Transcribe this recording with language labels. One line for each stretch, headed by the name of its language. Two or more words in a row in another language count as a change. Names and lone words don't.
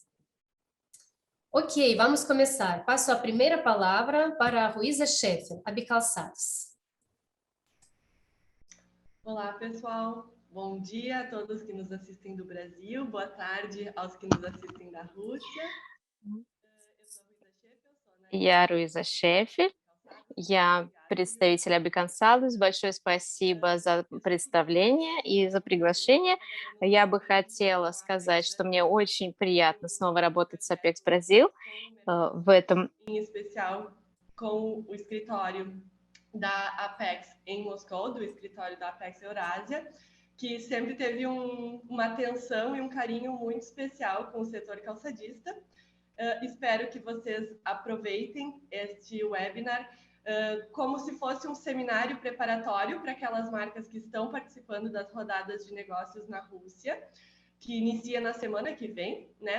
Portuguese: Ok, vamos começar. Passo a primeira palavra para a Ruiza Scheffel, Abicalçados. Olá, pessoal. Bom dia a todos que nos assistem do Brasil, boa tarde aos que nos assistem da Rússia.
Russian: Я Руиза Шефель, я представитель Абикалцадус. Большое спасибо за представление и за приглашение. Я бы хотела сказать, что мне очень приятно снова работать с Apex Brasil в этом.
Portuguese: Em especial com o escritório da Apex em Moscou, do escritório da Apex Eurásia, que sempre teve uma atenção e um carinho muito especial com o setor calçadista. Espero que vocês aproveitem este webinar como se fosse um seminário preparatório para aquelas marcas que estão participando das rodadas de negócios na Rússia, que inicia na semana que vem, né?